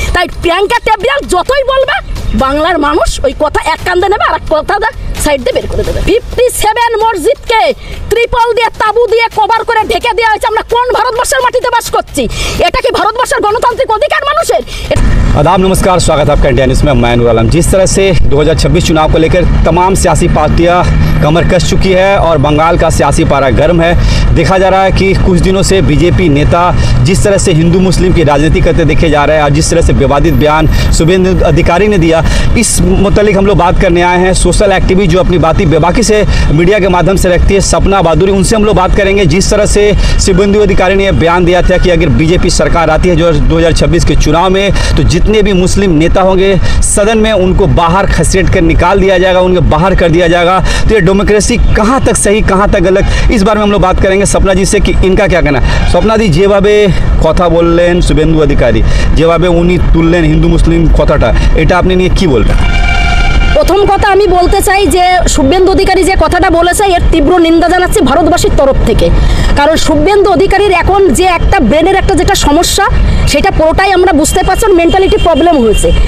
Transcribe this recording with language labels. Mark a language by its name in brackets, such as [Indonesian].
[Bangla] তাই প্রিয়াঙ্কা টেবরিয়াল যতই বলবে বাংলার মানুষ ওই কথা এক কান্দে নেবে আর এক কথা সাইড দিয়ে বের করে দেবে। 57 মসজিদকে ত্রিপল দিয়ে তাবু দিয়ে কভার করে ঢেকে দেওয়া হয়েছে। আমরা কোন ভারতবর্ষের মাটিতে বাস করছি? এটা কি ভারতবর্ষের গণতান্ত্রিক অধিকার মানুষের? [Hindi] आदाब, नमस्कार, स्वागत है आपका इंडिया न्यूज़ में। मैं नूर आलम। जिस तरह से 2026 चुनाव को लेकर तमाम सियासी पार्टियां कमर कस चुकी है और बंगाल का सियासी पारा गर्म है। देखा जा रहा है कि कुछ दिनों से बीजेपी नेता जिस तरह से हिंदू मुस्लिम की राजनीति करते देखे जा रहे हैं और जिस तरह से विवादित बयान शुभेंदु अधिकारी ने दिया, इस मुतालिक हम लोग बात करने आए हैं। सोशल एक्टिविस्ट जो अपनी बातें बेबाकी से मीडिया के माध्यम से रखती है, सपना बहादुरी, उनसे हम लोग बात करेंगे। जिस तरह से शुभेंदु अधिकारी ने यह बयान दिया था कि अगर बीजेपी सरकार आती है जो 2026 के चुनाव में, तो जितने भी मुस्लिम नेता होंगे सदन में उनको बाहर खसेट कर निकाल दिया जाएगा, उनको बाहर कर दिया जाएगा। तो ये डेमोक्रेसी कहाँ तक सही कहाँ तक गलत, इस बारे में हम लोग बात करेंगे सपना जी से कि इनका क्या कहना है। [Bangla] सपना दी, যেভাবে কথা বললেন শুভেন্দু অধিকারী, যেভাবে উনি তুললেন হিন্দু মুসলিম কথাটা, এটা আপনি নিয়ে কি বলবেন? প্রথম কথা আমি বলতে চাই যে শুভেন্দু অধিকারী যে কথাটা বলেছে এর তীব্র নিন্দা জানাচ্ছি ভারতবাসীর তরফ থেকে। কারণ শুভেন্দু অধিকারীর এখন যে একটা ব্রেনের একটা যেটা সমস্যা সেটা পুরোটাই আমরা বুঝতে পারছি, মেন্টালিটি প্রবলেম হয়েছে।